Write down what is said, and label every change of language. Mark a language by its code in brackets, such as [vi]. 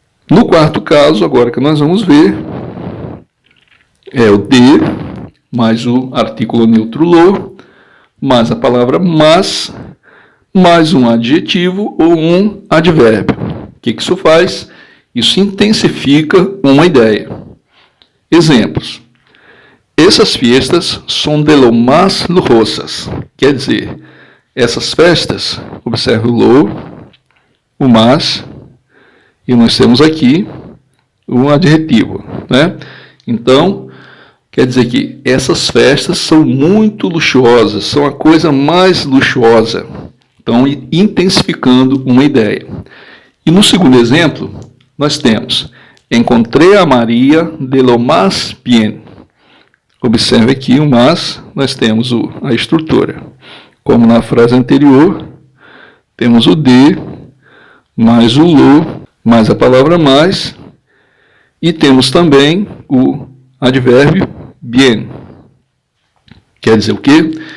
[pt] No quarto caso, agora que nós vamos ver, é o de, mais o artículo neutro lo, mais a palavra mas, mais um adjetivo ou um advérbio. O que isso faz? Isso intensifica uma ideia. Exemplos. Essas [es] fiestas [pt] são [es] de lo más lujosas. [pt] Quer dizer, essas festas, observe o lo, o mas, e nós temos aqui um adjetivo, né? Então, quer dizer que essas festas são muito luxuosas, são a coisa mais luxuosa. Então, intensificando uma ideia. E no segundo exemplo, nós temos, encontrei a Maria [es] de lo más bien. [pt] Observe aqui o mas, nós temos a estrutura. Como na frase anterior, temos o de, mais o lo, mais a palavra mais, e temos também o advérbio bien. Quer dizer o quê?